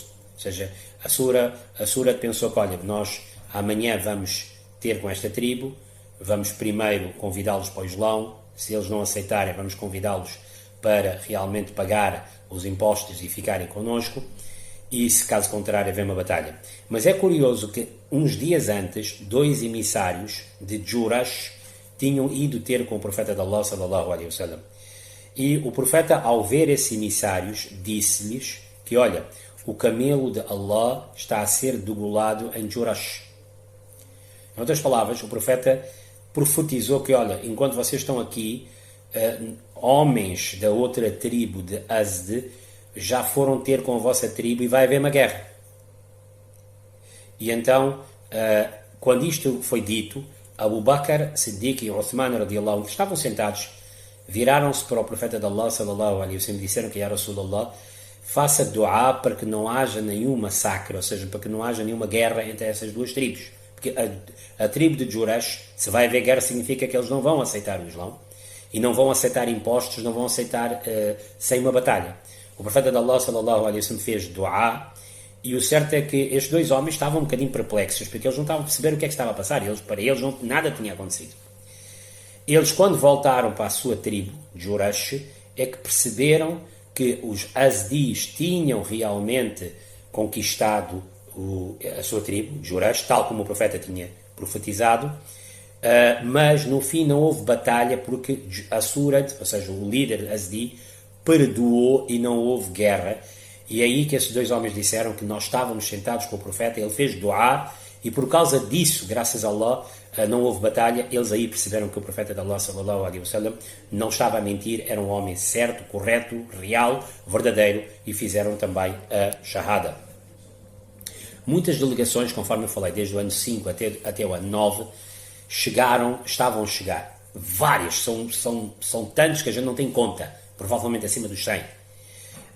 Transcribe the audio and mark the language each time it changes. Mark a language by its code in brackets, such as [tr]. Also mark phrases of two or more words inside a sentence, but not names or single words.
[pt] Ou seja, Asurad pensou que, olha, nós amanhã vamos ter com esta tribo, vamos primeiro convidá-los para o Islão, se eles não aceitarem, vamos convidá-los para realmente pagar os impostos e ficarem connosco, e se caso contrário haver uma batalha. Mas é curioso que uns dias antes, 2 emissários de Jurash tinham ido ter com o profeta de Allah [ar] صلى الله عليه وسلم. [pt] E o profeta, ao ver esses emissários, disse-lhes que, olha, o camelo de Allah está a ser degolado em Jurash. Em outras palavras, o profeta profetizou que, olha, enquanto vocês estão aqui, homens da outra tribo de Azd já foram ter com a vossa tribo e vai haver uma guerra. E então, quando isto foi dito, Abu Bakr Siddiq e Uthman [ar] رضي الله عنه, [pt] que estavam sentados, viraram-se para o profeta de Allah [ar] صلى الله عليه وسلم [pt] e disseram que, [ar] يا رسول الله, [pt] faça dua para que não haja nenhum massacre, ou seja, para que não haja nenhuma guerra entre essas 2 tribos. Porque a tribo de Jurash, se vai haver guerra, significa que eles não vão aceitar o Islão e não vão aceitar impostos, não vão aceitar sem uma batalha. O profeta de Allah [ar] صلى الله عليه وسلم [pt] fez dua, e o certo é que estes 2 homens estavam um bocadinho perplexos, porque eles não estavam a perceber o que é que estava a passar. Para eles nada tinha acontecido. Eles, quando voltaram para a sua tribo, Jurash, é que perceberam que os Azdis tinham realmente conquistado a sua tribo, Jurash, tal como o profeta tinha profetizado, mas no fim não houve batalha porque Asurad, ou seja, o líder Azdi, perdoou e não houve guerra. E é aí que esses 2 homens disseram que nós estávamos sentados com o profeta, ele fez dua, e por causa disso, graças a Allah, não houve batalha. Eles aí perceberam que o profeta de Allah [ar] صلى الله عليه وسلم [pt] não estava a mentir, era um homem certo, correto, real, verdadeiro, e fizeram também a shahada. Muitas delegações, conforme eu falei, desde o ano 5 até o ano 9, estavam a chegar. Várias, são tantos que a gente não tem conta, provavelmente acima dos 100.